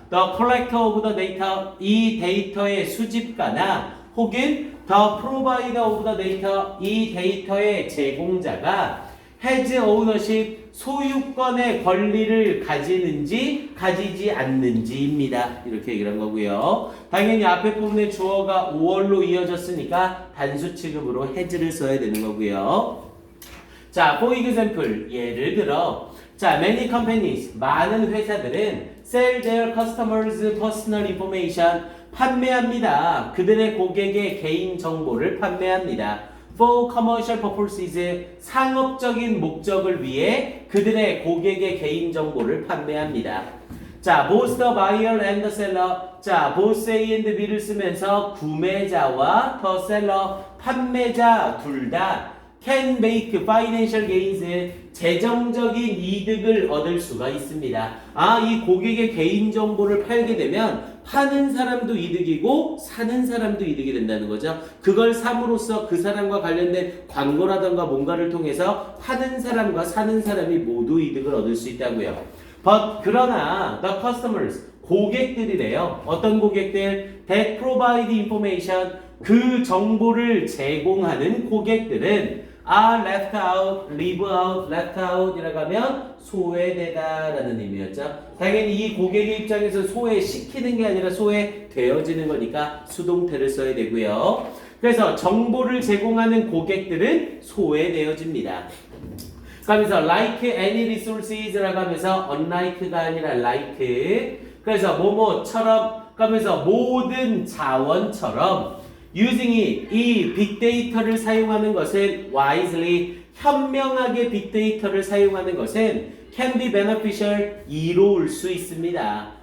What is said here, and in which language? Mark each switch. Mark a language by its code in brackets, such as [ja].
[en] The collector of the data, [ko] 이 데이터의 수집가나 혹은 [en] the provider of the data, [ko] 이 데이터의 제공자가 [en] has ownership, [ko] 소유권의 권리를 가지는지 가지지 않는지입니다. 이렇게 얘기를 한 거고요. 당연히 앞에 부분에 주어가 5월로 이어졌으니까 단수 취급으로 has를 써야 되는 거고요. [en] 자, for example, [ko] 예를 들어 [en] 자, many companies, [ko] 많은 회사들은 [en] sell their customers' personal information, [ko] 판매합니다. 그들의 고객의 개인 정보를 판매합니다. [en] For commercial purposes, [ko] 상업적인 목적을 위해 그들의 고객의 개인 정보를 판매합니다. [en] 자, both the buyer and the seller. [ko] 자, [en] both A and B [ko] 를 쓰면서 구매자와 [en] the seller, [ko] 판매자 둘 다 [en] can make financial gains, [ko] 재정적인 이득을 얻을 수가 있습니다. 아, 이 고객의 개인 정보를 팔게 되면 파는 사람도 이득이고 사는 사람도 이득이 된다는 거죠. 그걸 삼으로써 그 사람과 관련된 광고라던가 뭔가를 통해서 파는 사람과 사는 사람이 모두 이득을 얻을 수 있다고요. [en] But [ko] 그러나 [en] the customers, [ko] 고객들이래요. 어떤 고객들? [en] That provide information, [ko] 그 정보를 제공하는 고객들은 [en] are left out, leave out, left out [ko] 이라고 하면 소외되다 라는 의미였죠. 당연히 이 고객의 입장에서 소외시키는 게 아니라 소외되어지는 거니까 수동태를 써야 되고요. 그래서 정보를 제공하는 고객들은 소외되어집니다. 그러면서 [en] like any resources [ko] 라고 하면서 unlike가 아니라 like, 그래서 뭐뭐처럼 그러면서 모든 자원처럼 [en] using it, [ko] 이 빅데이터를 사용하는 것은 [en] wisely, [ko] 현명하게 빅데이터를 사용하는 것은 [en] can be beneficial, [ko] 이로울 수 있습니다.